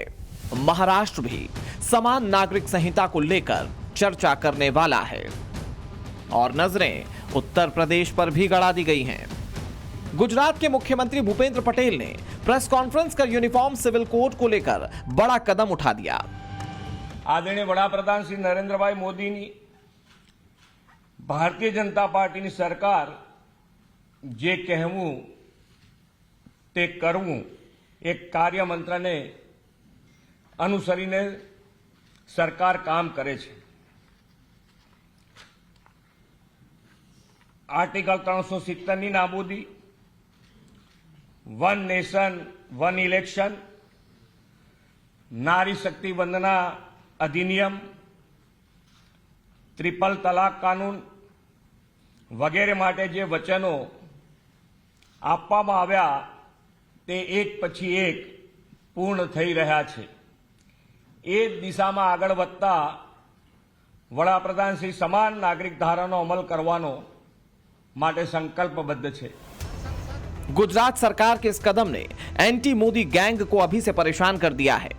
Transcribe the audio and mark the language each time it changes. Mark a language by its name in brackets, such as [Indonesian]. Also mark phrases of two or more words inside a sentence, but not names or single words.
[Hindi] महाराष्ट्र भी समान नागरिक संहिता को लेकर चर्चा करने वाला है और नजरें उत्तर प्रदेश पर भी गड़ा दी गई हैं। गुजरात के मुख्यमंत्री भूपेंद्र पटेल ने प्रेस कॉन्फ्रेंस कर यूनिफॉर्म सिविल कोड को लेकर बड़ा कदम उठा दिया। [Gujarati] આદરણીય વડાપ્રધાન શ્રી નરેન્દ્રભાઈ મોદીની ભારતીય જનતા પાર્ટીની સરકાર જે કહેવું તે કરવું એક કાર્યમંત્રને અનુસરીને સરકાર કામ કરે છે। आर्टिकल 370 ની નાબૂદી, [English] One Nation One Election, [Gujarati] નારી શક્તિ વંદના અધિનિયમ, ટ્રિપલ તલાક કાનૂન વગેરે માટે જે વચનો આપવામાં આવ્યા તે એક પછી એક પૂર્ણ થઈ રહ્યા છે। એ દિશામાં આગળ વધતા વડાપ્રધાન શ્રી સમાન નાગરિક ધારાનો અમલ કરવાનો માટે સંકલ્પબદ્ધ છે। [Hindi] गुजरात सरकार के इस कदम ने एंटी मोदी गैंग को अभी से परेशान कर दिया है।